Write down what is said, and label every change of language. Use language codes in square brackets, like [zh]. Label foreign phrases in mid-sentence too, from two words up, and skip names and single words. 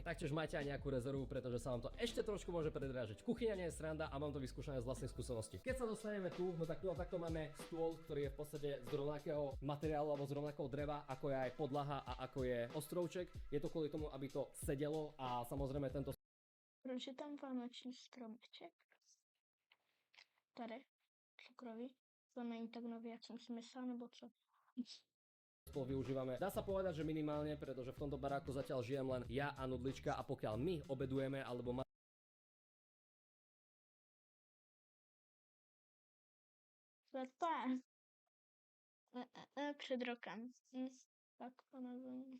[sk] Taktiež máte aj nejakú rezervu, pretože sa vám to ešte trošku môže predrážiť. Kuchyňa nie je sranda a mám to vyskúšané z vlastnej skúsenosti. Keď sa dostaneme tu, no tak takto máme stôl, ktorý je v podstate z rovnakého materiálu alebo z rovnakého dreva, ako je aj podlaha a ako je ostrovček. Je to kvôli tomu, aby to sedelo a samozrejme tento. [cs] Proč je tam vánoční stromeček? Tady, cukrový. To není tak nový, jak jsem si myslela, nebo co? [sk] Stôl využívame. Dá sa povedať, že minimálne, pretože v tomto baráku zatiaľ žijem len ja a Nudlička a pokiaľ my obedujeme alebo [cs] Světlé. Před rokem. Tak to nevím.